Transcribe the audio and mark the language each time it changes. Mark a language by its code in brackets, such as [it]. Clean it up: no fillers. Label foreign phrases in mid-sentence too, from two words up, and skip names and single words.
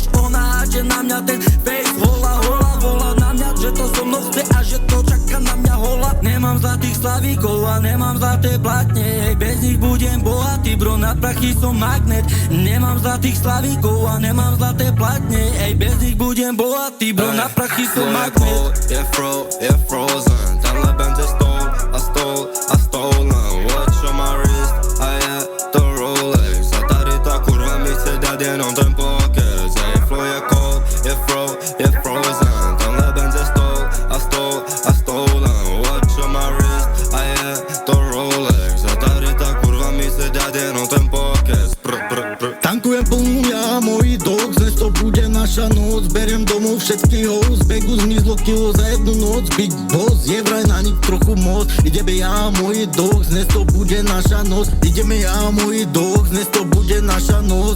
[sk] Ona háže na mňa ten face, hola, volá na mňa, že to so mnou chce a že to čaká na mňa hola. Nemám zlatých slavíkov a nemám zlaté platne, hej, bez nich budem bohatý, bro, na prachy som magnet. Nemám zlatých slavíkov a nemám zlaté platne, hej, bez nich budem bohatý, bro, na prachy som magnet. [cs] Je frozen, tenhle benz je stolen. [en] Watch on my wrist [cs] a je to Rolex. A tady ta kurva mi chce dát jenom ten pokec. Ej, flow je frozen, tenhle benz je stolen. [en] Watch on my wrist [cs] a je to Rolex. A tady ta kurva mi chce dát jenom ten pokec. [sk] Tankujem plnú ja, moji dogs, dnes to bude naša noc. Beriem domov všetkých host, begu zmizlo kilo za jednu noc. [en] Big boss, [sk] je vraj na nich trochu moc. Ideme ja, moji dogs, dnes to bude naša noc. Ideme ja, moji dogs, dnes to bude naša noc.